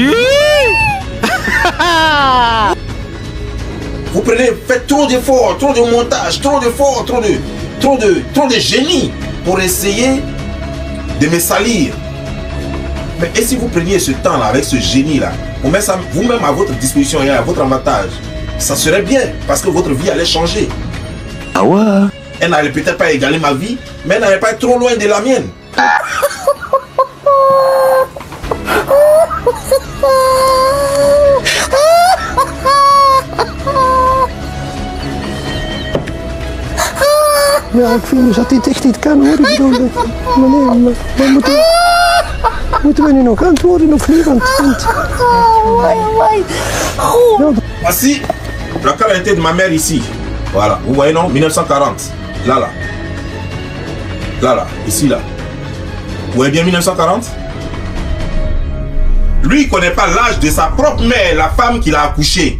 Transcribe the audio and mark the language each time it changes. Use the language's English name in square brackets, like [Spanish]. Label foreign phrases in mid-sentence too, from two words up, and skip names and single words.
[French] Vous prenez, faites trop d'efforts, trop de montage, trop d'efforts, trop de génie pour essayer de me salir. Mais et si vous preniez ce temps-là avec ce génie-là, vous mettez ça vous-même à votre disposition et à votre avantage, ça serait bien parce que votre vie allait changer. Ah ouais? Elle n'allait peut-être pas égaler ma vie, mais elle n'allait pas être trop loin de la mienne. [Dutch] Ja, ik vind dat dit echt niet kan hoor. Ik bedoel, maar moeten we nu nog antwoorden of niet? Want [French] Voici la carte d'identité de ma mère ici. Voilà, vous voyez non, 1940. Là. Là, ici, là. Vous voyez bien 1940? Lui, il ne connaît pas l'âge de sa propre mère, la femme qui l'a accouché.